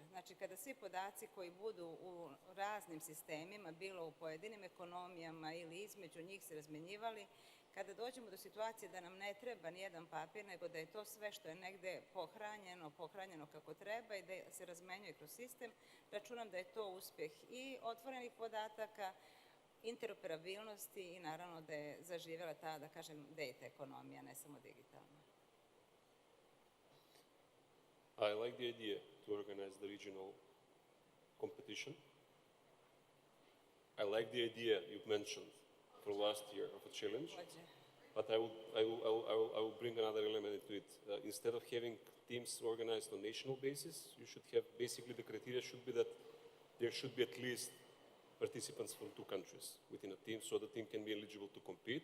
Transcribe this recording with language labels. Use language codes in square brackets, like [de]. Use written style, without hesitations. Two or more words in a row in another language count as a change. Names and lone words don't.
[bs] Znači kada svi podaci koji budu u raznim sistemima, bilo u pojedinim ekonomijama ili između njih se razmenjivali, kada dođemo do situacije da nam ne treba nijedan papir, nego da je to sve što je negde pohranjeno kako treba i da se razmenjuje kroz sistem, računam da je to uspjeh i otvorenih podataka, interoperabilnosti i naravno da je zaživjela ta, da kažem, data ekonomija, ne samo digitalna. [en] I like the idea to organize the regional competition. I like the idea you mentioned for last year of a challenge, but I will bring another element into it. Instead of having teams organized on national basis, you should have, basically the criteria should be that there should be at least participants from 2 countries within a team, so the team can be eligible to compete.